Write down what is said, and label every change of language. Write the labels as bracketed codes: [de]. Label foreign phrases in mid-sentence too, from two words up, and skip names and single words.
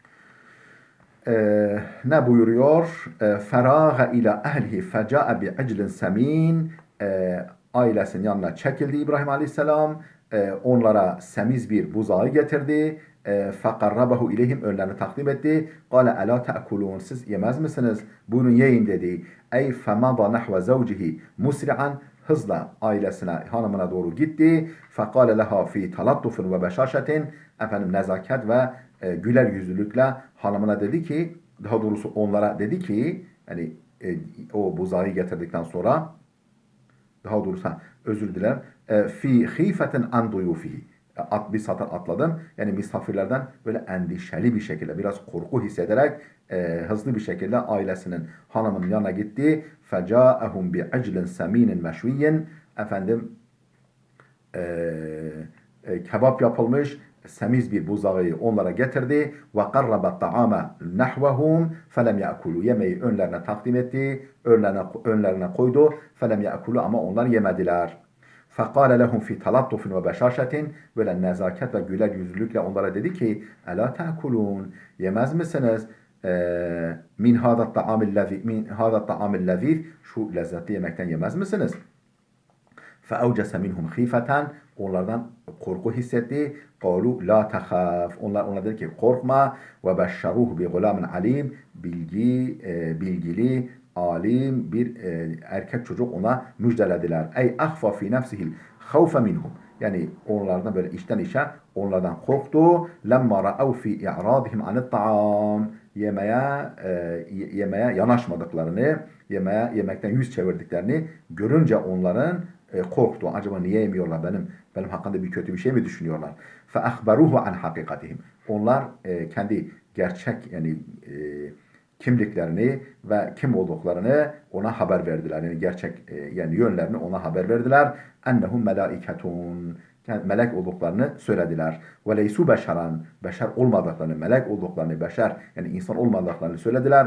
[tr] Ne buyuruyor? [ar] فراغ إلى أهله فجاء بعجل سمين [tr] ailesinin yanına çekildi [ar] İbrahim Aleyhisselam. [tr] Onlara semiz bir buzağı getirdi. [ar] فقربه إليهم [tr] önlerine takdim etti. [ar] قَالَ أَلَا تَأْكُلُونَ [tr] siz yemez misiniz? Buyurun yiyin dedi. Ey [ar] فَمَضَى نَحْوَ زَوْجِهِ مُسْرِعًا [tr] hızla ailesine, hanımına doğru gitti. [ar] فَقَالَ لَهَا فِي تَلَطُّفٍ وَبَشَاشَةٍ [tr] nezaket ve güler yüzlülükle hanımına dedi ki, daha doğrusu onlara dedi ki, yani o buzağı getirdikten sonra, daha doğrusu özür dilerim, [ar] في خيفة عن ضيوفه [tr] bir satır atladım. Yani misafirlerden böyle endişeli bir şekilde, biraz korku hissederek hızlı bir şekilde ailesinin, hanımının yanına gitti. [ar] فَجَاءَهُمْ بِعِجْلٍ سَم۪ينٍ مَشْوِيٍّ [tr] Efendim kebap yapılmış semiz bir buzağı onlara getirdi. [ar] وقرب الطعام نحوهم فلم يأكلوا. [tr] Yemeği önlerine takdim etti. Önlerine koydu. [ar] فلم يأكلوا [tr] ama onlar yemediler. [ar] فقال لهم في تلطف وبشاشة, [tr] böyle nezaket ve güler yüzlülükle onlara dedi ki [ar] ألا تأكلون, [tr] yemez misiniz? [ar] من هذا الطعام اللذيذ, [tr] şu lezzetli yemekten yemez misiniz? [ar] فَاَوْجَسَ مِنْهُمْ خِيفَةً [tr] Onlardan korku hissetti. [ar] قَالُوا لَا تَخَافْ [tr] Onlar dedi ki korkma. [ar] وبشروه بغلام عليم [tr] Bilgili, alim bir erkek çocuk ona müjdelediler. [ar] أي أخفى في نفسه الخوف منهم. [tr] Yani onlardan böyle içten içe onlardan korktu. [ar] لما رأوا في إعراضهم عن الطعام. [tr] Yemeğe yanaşmadıklarını, yemekten yüz çevirdiklerini görünce onların korktu. Acaba niye yemiyorlar? Benim hakkında bir kötü bir şey mi düşünüyorlar? [ar] فَاَخْبَرُوهُ عَنْ حَقِقَتِهِمْ [tr] Onlar kendi gerçek yani kimliklerini ve kim olduklarını ona haber verdiler. Yani gerçek yani yönlerini ona haber verdiler. [ar] أنهم ملائكة [tr] melek olduklarını söylediler. [ar] وليسوا بشرا [tr] beşer olmadıklarını, melek olduklarını, beşer yani insan olmadıklarını söylediler.